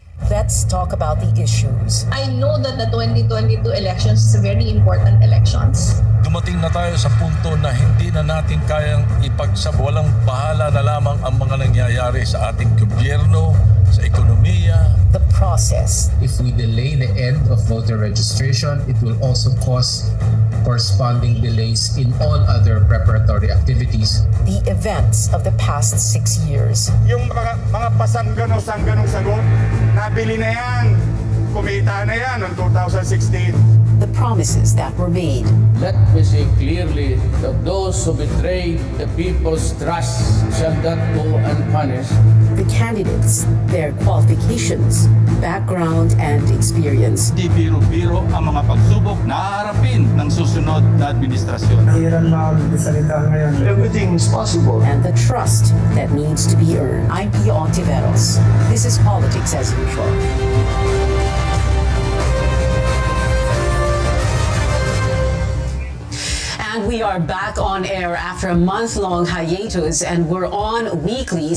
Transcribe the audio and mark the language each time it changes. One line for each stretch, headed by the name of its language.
English: Let's talk about the issues. I know that the 2022 elections is a very important elections.
Filipino: Dumating na tayo sa punto na hindi na natin kayang ipagsawalang bahala na lamang ang mga nangyayari sa ating gobyerno, sa ekonomiya.
English: The process. If we delay the end of voter registration, it will also cause corresponding delays in all other preparatory activities. The events of the past 6 years.
Filipino: Yung mga pasangganong sagot, nabili na yan, kumita na yan noong 2016.
English: The promises that were made. Let me say clearly that those who betray the people's trust shall not go unpunished. The candidates, their qualifications, background, and experience.
Filipino: Di biro-biro ang mga pagsubok na haharapin ng susunod na administrasyon. Hirap magsalita ngayon.
English: Everything is possible. And the trust that needs to be earned. I'm Pia Ontiveros. This is Politics as Usual. And we are back on air after a month-long hiatus, and we're on weekly.